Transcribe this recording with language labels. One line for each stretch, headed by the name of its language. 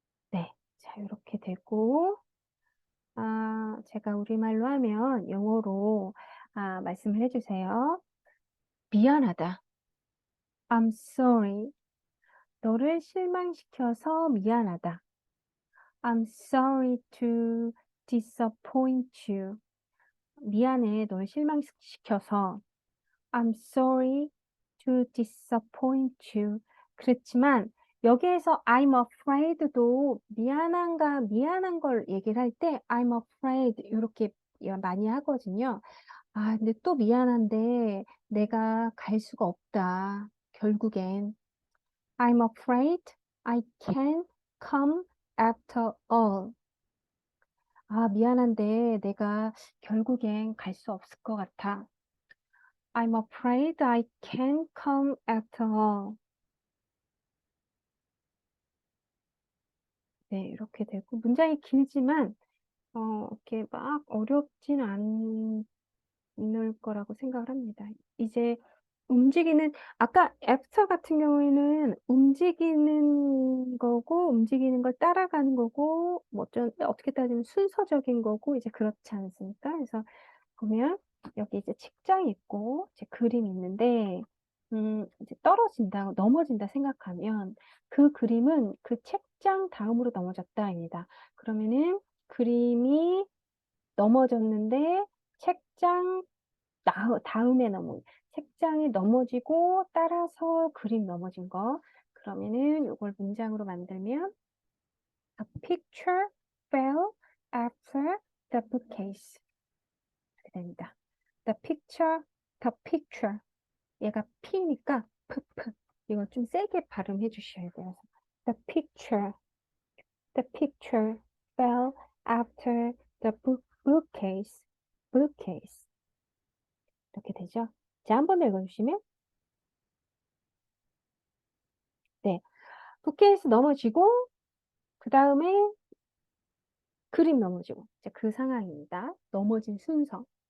Korean: 네. 자, 이렇게 되고 제가 우리말로 하면 영어로 말씀을 해주세요. 미안하다.
English: I'm sorry.
Korean: 너를 실망시켜서 미안하다.
English: I'm sorry to disappoint you.
Korean: 미안해, 널 실망시켜서.
English: I'm sorry to disappoint you.
Korean: 그렇지만 여기에서 I'm afraid도 미안한 걸 얘기를 할 때 I'm afraid 이렇게 많이 하거든요. 근데 또 미안한데 내가 갈 수가 없다. 결국엔.
English: I'm afraid I can't come after all.
Korean: 미안한데 내가 결국엔 갈 수 없을 것 같아.
English: I'm afraid I can't come after all.
Korean: 네, 이렇게 되고 문장이 길지만 이렇게 막 어렵진 않을 거라고 생각을 합니다. 이제 아까 after 같은 경우에는 움직이는 거고, 움직이는 걸 따라가는 거고, 어떻게 따지면 순서적인 거고, 이제 그렇지 않습니까? 그래서 보면, 여기 이제 책장이 있고, 이제 그림이 있는데, 이제 넘어진다 생각하면, 그 그림은 그 책장 다음으로 넘어졌다입니다. 그러면은, 그림이 넘어졌는데, 책장 다음에 책장이 넘어지고 따라서 그림 넘어진 거. 그러면은 이걸 문장으로 만들면
English: A picture fell after the bookcase.
Korean: 이렇게 됩니다.
English: The picture.
Korean: 얘가 P니까 프. 이걸 좀 세게 발음해 주셔야 돼요.
English: The picture fell after the bookcase.
Korean: bookcase. 이렇게 되죠. 자, 한 번 더 읽어주시면 네. 부케에서 넘어지고 그 다음에 그림 넘어지고 자, 그 상황입니다. 넘어진 순서.